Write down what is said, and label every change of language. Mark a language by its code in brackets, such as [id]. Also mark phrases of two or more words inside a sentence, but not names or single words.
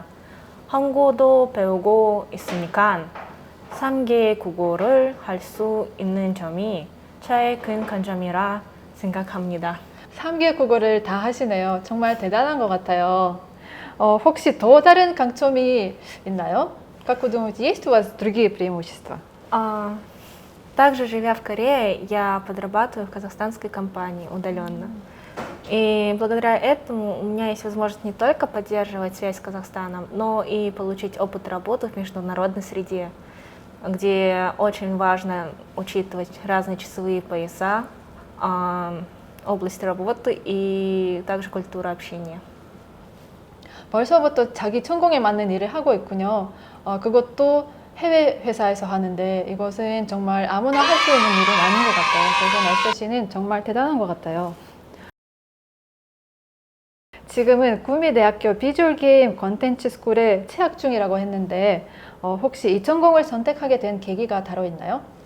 [ko] 한국어도 배우고 있으니까 3개 국어를 할 수 있는 점이 저의 큰 강점이라 생각합니다. 3개 국어를 다 하시네요. 정말 대단한 것 같아요. 혹시 더 다른 강점이 있나요? [ru] Как вы думаете, есть у вас другие преимущества? Также, живя в Корее, я подрабатываю в казахстанской компании удаленно. И благодаря этому у меня есть возможность не только поддерживать связь с Казахстаном, но и получить опыт работы в международной среде, где очень важно учитывать разные часовые пояса, область работы и также культуру общения. [ko] 벌써부터 자기 전공에 맞는 일을 하고 있군요. 그것도 해외 회사에서 하는데 이것은 정말 아무나 할 수 있는 일은 아닌 것 같아요. 그래서 날짜 씨는 정말 대단한 것 같아요. 지금은 구미대학교 비주얼 게임 컨텐츠 스쿨에 재학 중이라고 했는데 혹시 이 전공을 선택하게 된 계기가 따로 있나요?